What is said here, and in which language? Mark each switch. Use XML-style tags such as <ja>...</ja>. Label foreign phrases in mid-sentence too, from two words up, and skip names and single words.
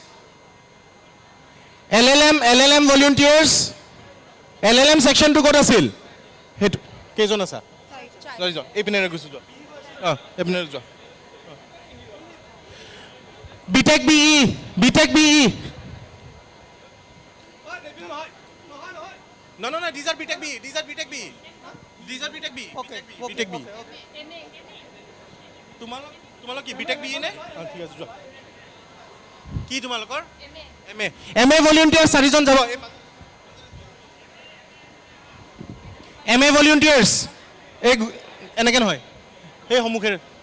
<en>LLM volunteers,</en> <as>LLM সেকশ্যনটো ক'ত আছিল? সেইটো কেইজন আছা? যোৱা এইপিনেৰে গুচি যোৱা। এইপিনেৰে যোৱা। BTech BE, BTech BE।</as> <en>No, no, no, these are BTech BE, these are BTech BE. These are BTech BE. Okay, BTech BE.</en> <as>তোমালোক কি BTech BE নে? ঠিক আছে যোৱা। কি তোমালোকৰ? MA ভলেণ্টিয়াৰ্ছ চাৰিজন যাব। MA ভলেণ্টিয়াৰ্ছ এই এনেকৈ নহয়, সেই সন্মুখেৰে।</as>